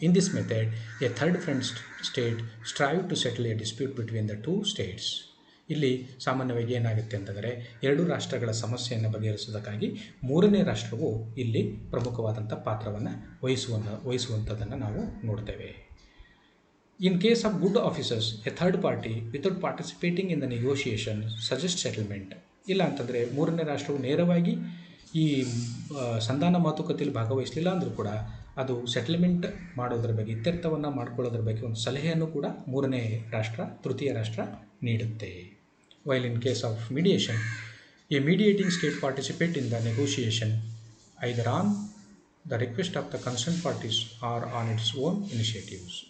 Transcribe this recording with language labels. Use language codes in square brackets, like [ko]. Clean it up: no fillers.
[en] In this method a third friend state strive to settle a dispute between the two states. [kn] ಇಲ್ಲಿ ಸಾಮಾನ್ಯವಾಗಿ ಏನಾಗುತ್ತೆ ಅಂತಂದರೆ, ಎರಡು ರಾಷ್ಟ್ರಗಳ ಸಮಸ್ಯೆಯನ್ನು ಬಗೆಹರಿಸೋದಕ್ಕಾಗಿ ಮೂರನೇ ರಾಷ್ಟ್ರವು ಇಲ್ಲಿ ಪ್ರಮುಖವಾದಂಥ ಪಾತ್ರವನ್ನು ವಹಿಸುವಂಥದ್ದನ್ನು ನಾವು ನೋಡ್ತೇವೆ. [en] In case of good officers, a third party, without participating in the negotiation, suggests settlement. [kn] ಇಲ್ಲ ಅಂತಂದರೆ ಮೂರನೇ ರಾಷ್ಟ್ರವು ನೇರವಾಗಿ ಈ ಸಂಧಾನ ಮಾತುಕತೆಯಲ್ಲಿ ಭಾಗವಹಿಸಲಿಲ್ಲ ಅಂದರೂ ಕೂಡ ಅದು ಸೆಟಲ್ಮೆಂಟ್ ಮಾಡೋದ್ರ ಬಗ್ಗೆ, ಇತ್ಯರ್ಥವನ್ನು ಮಾಡ್ಕೊಳ್ಳೋದ್ರ ಬಗ್ಗೆ ಒಂದು ಸಲಹೆಯನ್ನು ಕೂಡ ಮೂರನೇ ರಾಷ್ಟ್ರ, ತೃತೀಯ ರಾಷ್ಟ್ರ ನೀಡುತ್ತೆ. [en] While in case of mediation, a mediating state participate in the negotiation either on the request of the concern parties or on its own initiatives.